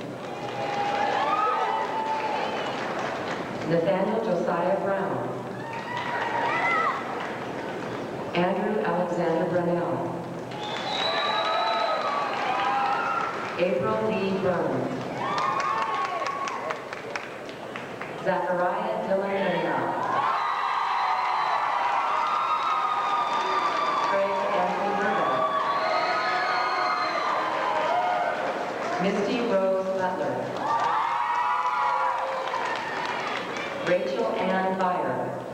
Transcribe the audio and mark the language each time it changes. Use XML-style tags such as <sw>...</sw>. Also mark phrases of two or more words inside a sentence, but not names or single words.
<en>Nathaniel Josiah Brown. Andrew Alexander Brunel. April Lee Bruns. Zachariah Dylan Lindau. Craig Anthony Burbank. Misty Rose Butler. Rachel Ann Byer.</en>